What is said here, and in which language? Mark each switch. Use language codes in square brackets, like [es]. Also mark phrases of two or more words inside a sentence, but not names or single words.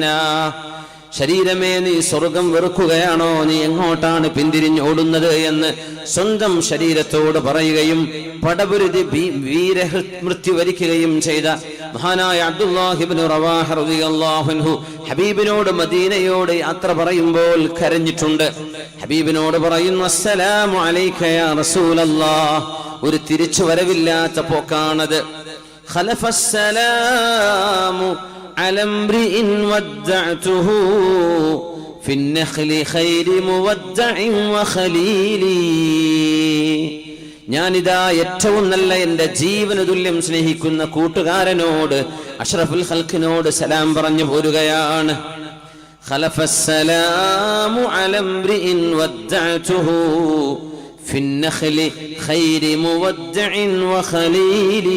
[ml] ശരീരമേ നീ സ്വർഗം വെറുക്കുകയാണോ, നീ എങ്ങോട്ടാണ് പിന്തിരിഞ്ഞോടുന്നത് എന്ന് സ്വന്തം ശരീരത്തോട് പറയുകയും പടപുരുതി വീരമൃത്യു വരിക്കുകയും ചെയ്ത മഹാനായ അബ്ദുല്ലാഹി ഇബ്നു റവാഹ [ar] رضي الله عنه [ml] ഹബീബിനോട് മദീനയോട് യാത്ര പറയുമ്പോൾ കരഞ്ഞിട്ടുണ്ട്. ഹബീബിനോട് പറയുന്നു, [ar] السلام عليك يا رسول الله. [ml] ഒരു തിരിച്ചു വരവില്ലാത്ത പോക്കാണത്. [ar] خلف السلام على امرئ ودعته في النخل خير مودع وخليلي. [ml] ഞാനിതാ ഏറ്റവും നല്ല എൻ്റെ ജീവന തുല്യം സ്നേഹിക്കുന്ന കൂട്ടുകാരനോട്, [ar] أشرف الخلق [ml] സലാം പറഞ്ഞു പോരുകയാണ്. [ar] خلف السلام على امرئ ودعته في النخل خير مودع وخليلي.